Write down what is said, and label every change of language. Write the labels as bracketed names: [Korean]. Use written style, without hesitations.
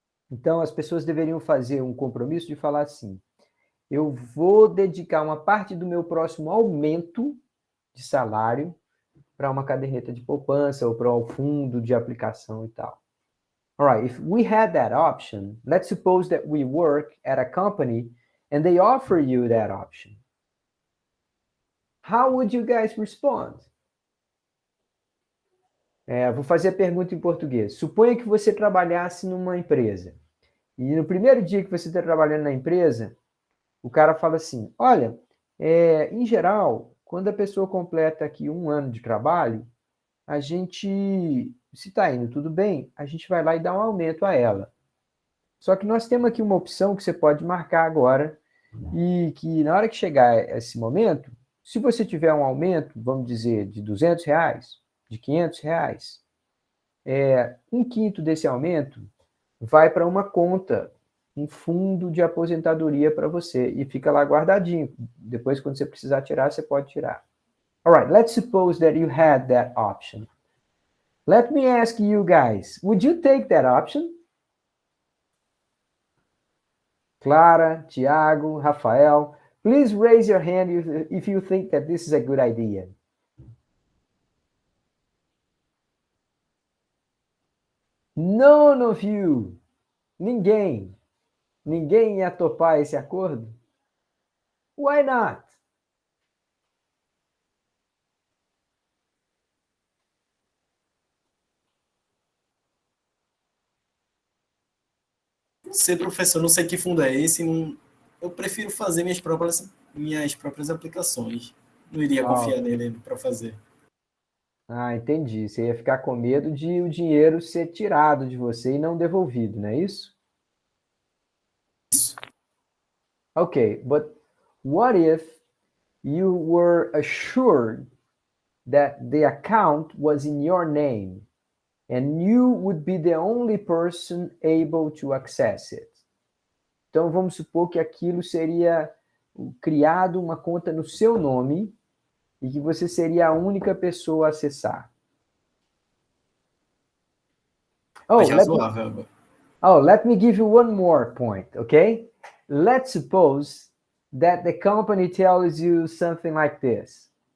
[Portuguese] Então, as pessoas deveriam fazer um compromisso de falar assim, eu vou dedicar uma parte do meu próximo aumento de salário para uma caderneta de poupança ou para um fundo de aplicação e tal. [English] All right, if we had that option, let's suppose that we work at a company and they offer you that option. How would you guys respond? [Portuguese] Vou fazer a pergunta em português. Suponha que você trabalhasse numa empresa. E no primeiro dia que você está trabalhando na empresa, o cara fala assim, olha, em geral, quando a pessoa completa aqui 1 ano de trabalho, a gente, se está indo tudo bem, a gente vai lá e dá um aumento a ela. Só que nós temos aqui uma opção que você pode marcar agora e que na hora que chegar esse momento, se você tiver um aumento, vamos dizer, de R$200, de R$500, 1/5 desse aumento vai para uma conta, um fundo de aposentadoria para você e fica lá guardadinho. Depois, quando você precisar tirar, você pode tirar. [English] All right, let's suppose that you had that option. Let me ask you guys, would you take that option? Clara, Tiago, Rafael, please raise your hand if you think that this is a good idea. None of you. [Portuguese] Ninguém. Ninguém ia topar esse acordo? [English] Why not? [Portuguese] Ser professor, não sei que fundo é esse, eu prefiro fazer minhas próprias aplicações. Não iria confiar nele para fazer. Ah, entendi. Você ia ficar com medo de o dinheiro ser tirado de você e não devolvido, não é isso? Isso. [English] Okay, but what if you were assured that the account was in your name and you would be the only person able to access it? [Portuguese] Então, vamos supor que aquilo seria criado uma conta no seu nome e que você seria a única pessoa a acessar. [English] Let me give you one more point, okay? Let's suppose that the company tells you something like this.